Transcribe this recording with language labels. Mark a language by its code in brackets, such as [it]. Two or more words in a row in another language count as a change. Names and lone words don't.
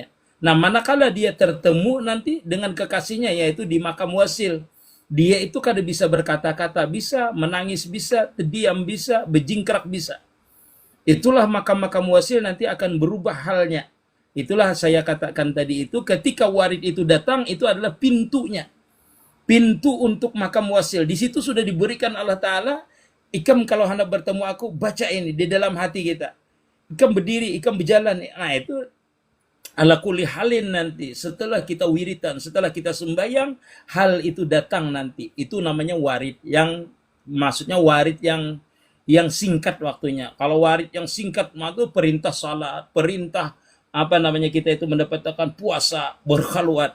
[id] Nah, manakala dia tertemu nanti dengan kekasihnya, yaitu di makam wasil, dia itu kada bisa berkata-kata, bisa menangis, bisa terdiam, bisa berjingkrak, bisa. Itulah makam-makam wasil nanti akan berubah halnya. Itulah saya katakan tadi itu, ketika warid itu datang, itu adalah pintunya. Pintu untuk makam wasil. Di situ sudah diberikan Allah Ta'ala, ikam kalau hendak bertemu aku, baca ini di dalam hati kita. Ikam berdiri, ikam berjalan. Nah itu [ar] ala kulli halin [id] nanti. Setelah kita wiritan, setelah kita sembahyang, hal itu datang nanti. Itu namanya warid. Yang maksudnya warid yang singkat waktunya. Kalau warid yang singkat, itu perintah salat, perintah kita itu mendapatkan puasa, berkhalwat.